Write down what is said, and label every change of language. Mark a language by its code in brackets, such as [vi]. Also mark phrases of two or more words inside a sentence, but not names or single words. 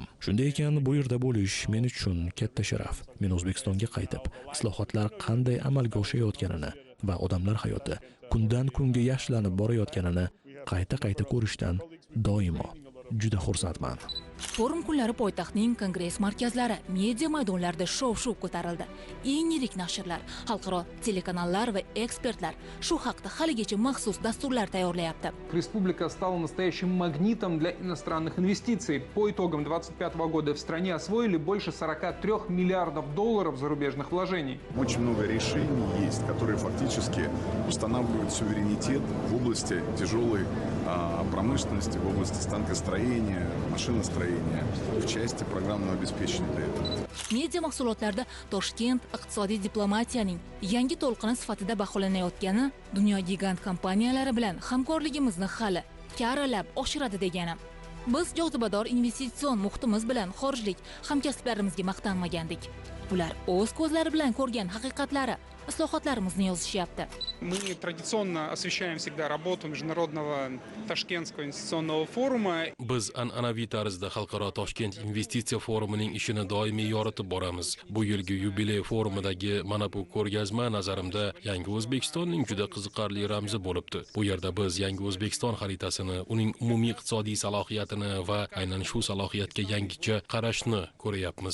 [uz] Shunday ekan, bu yerda bo'lish men uchun katta sharaf. Men O'zbekistonga qaytib, islohotlar qanday amalga oshayotganini va odamlar hayoti kundan kunga yaxshilanib borayotganini qayta ko'rishdan doimo juda xursandman. Forum kunlari poytaxtning kongress markazlari, media maydonlarida shov-shuv ko'tarildi. Eng yirik nashrlar, xalqaro telekanallar va ekspertlar shu haqda haligacha maxsus dasturlar tayyorlayapti. [ru] Республика стала настоящим магнитом для иностранных инвестиций. По итогам 2025 года в стране освоили больше 43 миллиардов долларов зарубежных вложений. Очень много решений есть, которые фактически устанавливают суверенитет в области тяжелой промышленности, в области станкостроения, машиностроения, в части программного обеспечения для этого. [uz] Media mahsulotlarda Toshkent iqtisodiy diplomatiyaning yangi to'lqini sifatida baholanayotgani dunyo gigant kompaniyalari bilan hamkorligimizni hali karalab oshiradi degani. Biz jozibador investitsion muhitimiz bilan xorijlik hamkasblarimizga maqtanmagandik. Bular o'z ko'zlari bilan ko'rgan haqiqatlari islohotlarimizni yozishyapti. [ru] Мы традиционно освещаем всегда работу Международного Ташкентского инвестиционного форума. [uz] Biz an'anaviy tarzda xalqaro Toshkent investitsiya forumining ishini doimiy yoritib boramiz. Bu yilgi yubiley forumidagi mana bu ko'rgazma nazarimda Yangi O'zbekistonning juda qiziqarli ramzi bo'libdi. Bu yerda biz Yangi O'zbekiston xaritasini, uning umumiy iqtisodiy salohiyatini va aynan shu salohiyatga yangicha qarashni ko'ryapmiz.